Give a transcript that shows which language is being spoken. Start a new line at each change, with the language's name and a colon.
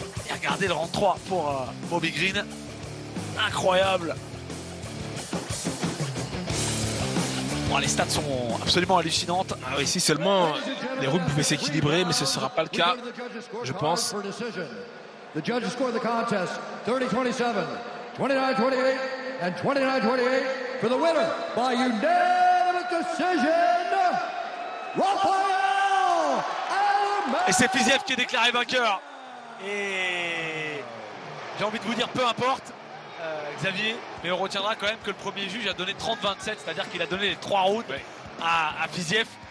French: Et regardez le rang 3 pour Bobby Green, incroyable. Bon, les stats sont absolument hallucinantes. Ah oui, si seulement les rounds pouvaient s'équilibrer, mais ce ne sera pas le cas, je pense.
English: The judges score the contest 30-27, 29-28, and 29-28 for the winner by unanimous decision,
French: Rafael Adamant. Et c'est Fiziev qui est déclaré vainqueur. Et j'ai envie de vous dire, peu importe. Xavier, mais on retiendra quand même que le premier juge a donné 30-27, c'est-à-dire qu'il a donné les 3 rounds à Fiziev.